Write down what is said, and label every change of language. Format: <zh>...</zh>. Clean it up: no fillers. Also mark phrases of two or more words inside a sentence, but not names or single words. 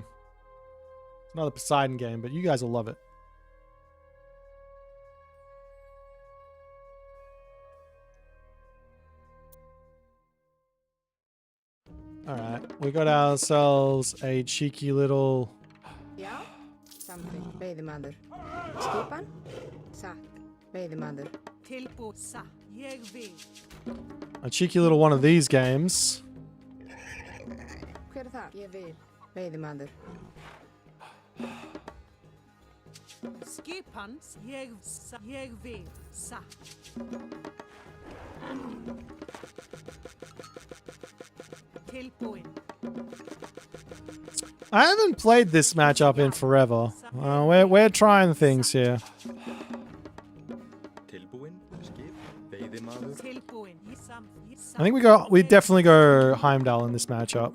<en>It's another Poseidon game, but you guys will love it. Alright, we got ourselves a cheeky little... Ja, something.</en> <is>Veiðimaður. Skipan? Satt. Veiðimaður. Tilbúð. Satt. Ég vil.</is> <en>A cheeky little one of these games.</en> <is>Hver það? Ég vil. Veiðimaður. Skipan? Ég vil. Satt.</is> <en>I haven't played this matchup in forever. We're trying things here. I think we definitely go Heimdall in this matchup.</en>